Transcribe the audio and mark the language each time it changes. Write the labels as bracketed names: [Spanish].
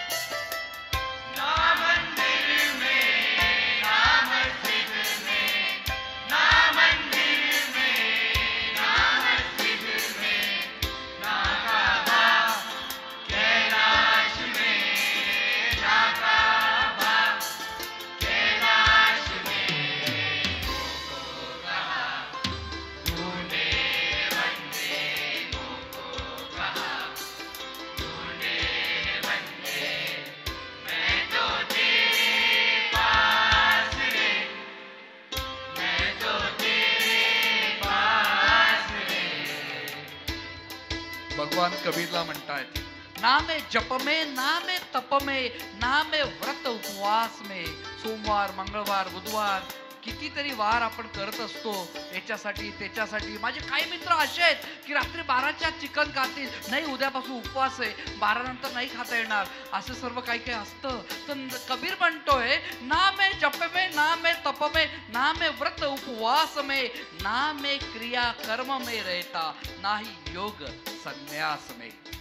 [Hindi] ना मंदिर में ना मस्जिद में, ना मंदिर में ना मस्जिद में, ना काबा कैलाश में, ना काबा कैलाश में. मोको कहा तूने बंदे, मोको कहा तूने बंदे, मैं तो तेरे पास रे, मैं तो तेरे पास रे. [Marathi] भगवान कबीरला म्हणतायत [Hindi] ना में जप में ना में तप में ना में व्रत उपवास में. [Marathi] सोमवार मंगळवार बुधवार कितीतरी वार आपण करत असतो याच्यासाठी त्याच्यासाठी. माझे काही मित्र असे आहेत की रात्री 12च्या चिकन खातील, नाही उद्यापासून उपवास आहे, 12 नंतर नाही खाता येणार, असं सर्व काही काही असतं. तर कबीर म्हणतोय [Hindi] ना में जप में ना में तप में ना में व्रत उपवास में ना में क्रिया कर्म में रहता ना ही योग संन्यास में.